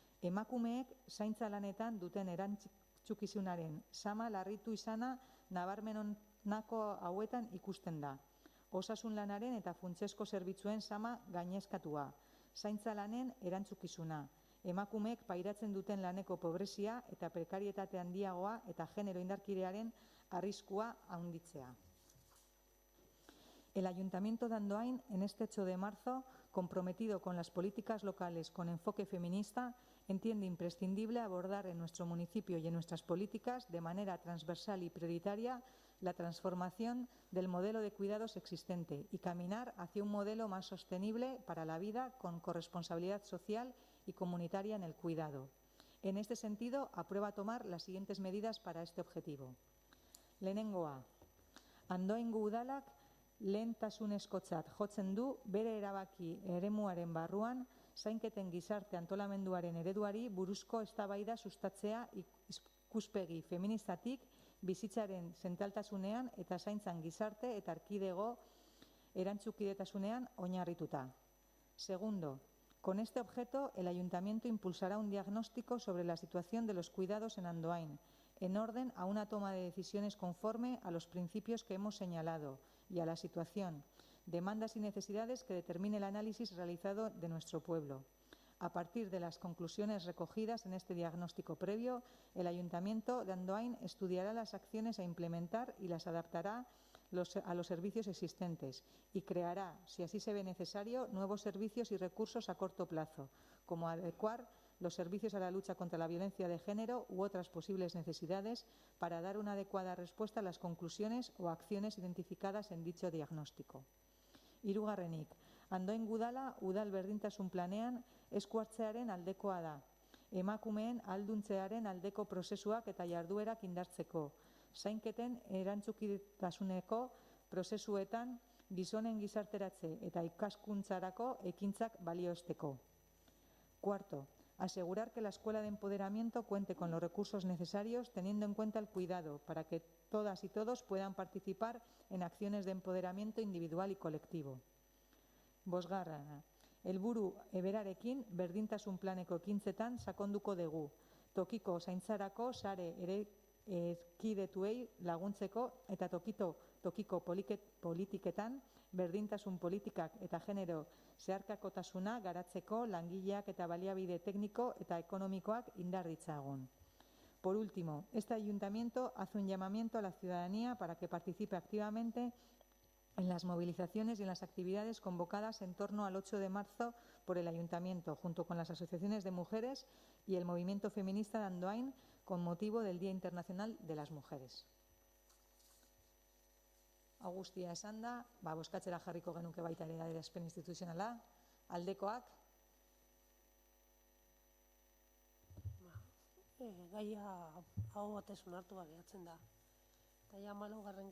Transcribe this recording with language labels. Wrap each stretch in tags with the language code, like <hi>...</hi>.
<eu>Emakumeek zaintza lanetan duten erantzukizunaren sama larritu izana nabarmenonako hauetan ikusten da. Osasun lanaren eta funtsezko zerbitzuen sama gainezkatua, zaintza lanen erantzukizuna, emakumeek pairatzen duten laneko pobrezia eta prekarietate handiagoa eta genero indarkeriaren arriskua handitzea.</eu> <es>El Ayuntamiento de Andoain, en este 8 de marzo, comprometido con las políticas locales con enfoque feminista, entiende imprescindible abordar en nuestro municipio y en nuestras políticas de manera transversal y prioritaria la transformación del modelo de cuidados existente y caminar hacia un modelo más sostenible para la vida con corresponsabilidad social y comunitaria en el cuidado. En este sentido, aprueba tomar las siguientes medidas para este objetivo.</es> <eu>Lehenengoa, Andoaingo udalak lehentasunezkotzat jotzen du bere erabaki eremuaren barruan zainketen gizarte antolamenduaren ereduari buruzko eztabaida sustatzea ikuspegi feministatik bizitzaren zentraltasunean eta zaintzan gizarte eta erkidego erantzukidetasunean oinarrituta.</eu> <es>Segundo, con este objeto, el Ayuntamiento impulsará un diagnóstico sobre la situación de los cuidados en Andoain, en orden a una toma de decisiones conforme a los principios que hemos señalado y a la situación, demandas y necesidades que determine el análisis realizado de nuestro pueblo. A partir de las conclusiones recogidas en este diagnóstico previo, el Ayuntamiento de Andoain estudiará las acciones a implementar y las adaptará a los servicios existentes y creará, si así se ve necesario, nuevos servicios y recursos a corto plazo, como adecuar los servicios a la lucha contra la violencia de género u otras posibles necesidades para dar una adecuada respuesta a las conclusiones o acciones identificadas en dicho diagnóstico.</es> <eu>Hirugarrenik, Andoain udala udal berdintasun planean esku hartzearen aldekoa da. Emakumeen ahalduntzearen aldeko prozesuak eta jarduerak indartzeko. Zainketen erantzukitasuneko prozesuetan gizonen gizarteratze eta ikaskuntzarako ekintzak balioesteko.</eu> <es>Cuarto, asegurar que la Escuela de Empoderamiento cuente con los recursos necesarios teniendo en cuenta el cuidado para que todas y todos puedan participar en acciones de empoderamiento individual y colectivo.</es> <eu>Bosgarrena, helburu berarekin berdintasun planeko ekintzetan sakonduko dugu. Tokiko zaintzarako sare erkidetuei laguntzeko eta tokiko politiketan berdintasun politikak eta genero zeharkakotasuna garatzeko langileak eta baliabide tekniko eta ekonomikoak indar ditzagun.</eu> <es>Por último, este ayuntamiento hace un llamamiento a la ciudadanía para que participe activamente en las movilizaciones y en las actividades convocadas en torno al 8 de marzo por el Ayuntamiento, junto con las asociaciones de mujeres y el movimiento feminista de Andoain, con motivo del Día Internacional de las Mujeres.</es> <eu>Guztia esan da, bozkatzera jarriko genuke baita ere adierazpen instituzionala, aldekoak. Gaia hau batez onartua geratzen da. Eta ja 14.</eu>